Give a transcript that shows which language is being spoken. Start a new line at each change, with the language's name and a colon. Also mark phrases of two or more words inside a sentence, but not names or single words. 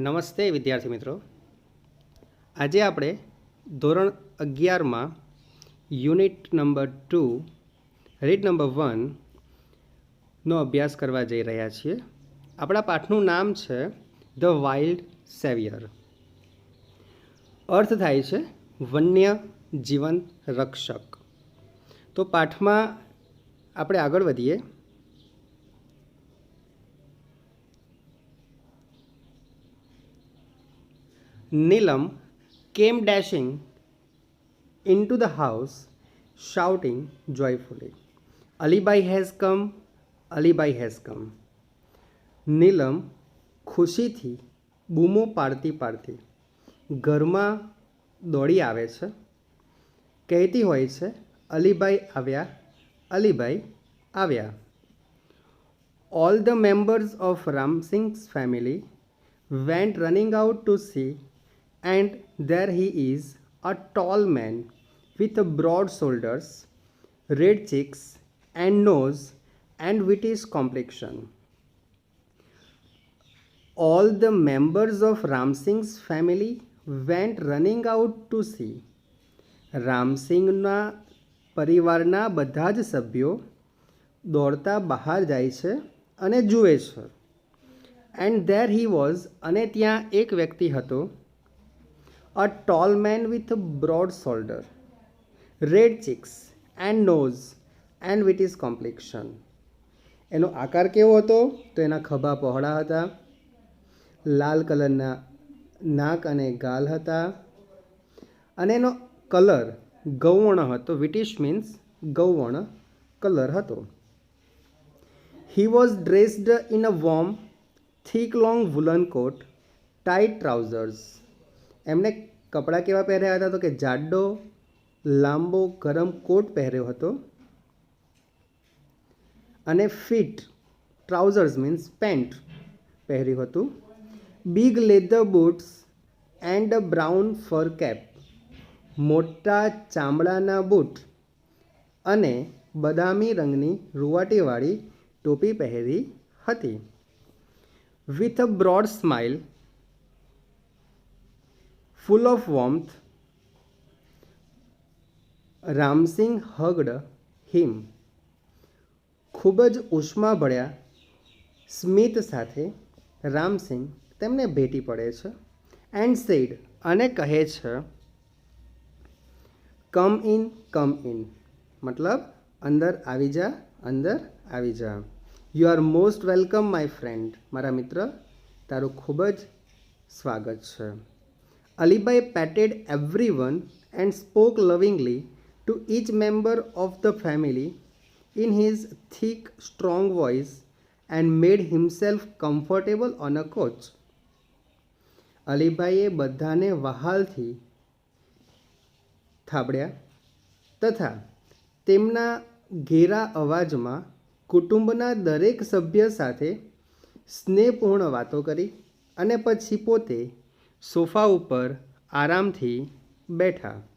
Gujarati: નમસ્તે વિદ્યાર્થી મિત્રો, આજે આપણે ધોરણ 11માં યુનિટ નંબર 2 રીડ નંબર 1 નો અભ્યાસ કરવા જઈ રહ્યા છીએ. આપણા પાઠનું નામ છે ધ વાઇલ્ડ સેવિયર. અર્થ થાય છે વન્ય જીવન રક્ષક. તો પાઠમાં આપણે આગળ વધીએ.
English: Neelam came dashing into the house, shouting joyfully, "Alibai has come! Alibai has come!"
Gujarati: નીલમ ખુશીથી બૂમો પાડતી પાડતી ઘરમાં દોડી આવે છે. કહેતી હોય છે, અલીબાઈ આવ્યા, અલીબાઈ આવ્યા.
English: All the members of Ramsingh's family went running out to see, and there he is, a tall man with broad shoulders, red cheeks and nose, and whitish complexion. All the members of Ramsingh's family went running out to see.
Gujarati: રામસિંગના પરિવારના બધા જ સભ્યો દોડતા બહાર જાય છે અને જુએ છે.
English: and there he was,
Gujarati: અને ત્યાં એક વ્યક્તિ હતો,
English: a tall man with a broad shoulder, red cheeks and nose and with his complexion.
Gujarati: એનો આકાર કેવો હતો? તો એના ખભા પહોળા હતા, લાલ કલરના નાક અને ગાલ હતા, અને એનો કલર ગૌવર્ણ હતો.
English: whitish means
Gujarati: ગૌવર્ણ કલર હતો.
English: He was dressed in a warm, thick long woolen coat, tight trousers.
Gujarati: એમને કપડાં કેવા પહેર્યા હતા? તો કે જાડો લાંબો ગરમ કોટ પહેર્યો હતો, અને
English: fit trousers means
Gujarati: પેન્ટ પહેર્યું હતું.
English: big leather boots and a brown fur cap,
Gujarati: મોટા ચામડાના બૂટ અને બદામી રંગની રૂવાટીવાળી ટોપી પહેરી હતી.
English: with a broad smile full of warmth, રામસિંગ hugged him.
Gujarati: ખૂબ જ ઉષ્માભર્યા સ્મિત સાથે રામસિંગ તેમને ભેટી પડે છે.
English: and said,
Gujarati: અને કહે છે,
English: come in,
Gujarati: મતલબ અંદર આવી જા, અંદર આવી જા.
English: you are most welcome my friend,
Gujarati: મારા મિત્ર તારું ખૂબ જ સ્વાગત છે.
English: Alibai patted everyone and spoke lovingly to each member of the family in his thick, strong voice and made himself comfortable on a couch.
Gujarati: અલીબાઈએ બધાને વહાલથી થાબડ્યા તથા તેમના ઘેરા અવાજમાં કુટુંબના દરેક સભ્ય સાથે સ્નેહપૂર્ણ વાતો કરી અને પછી પોતે સોફા ઉપર આરામથી બેઠા.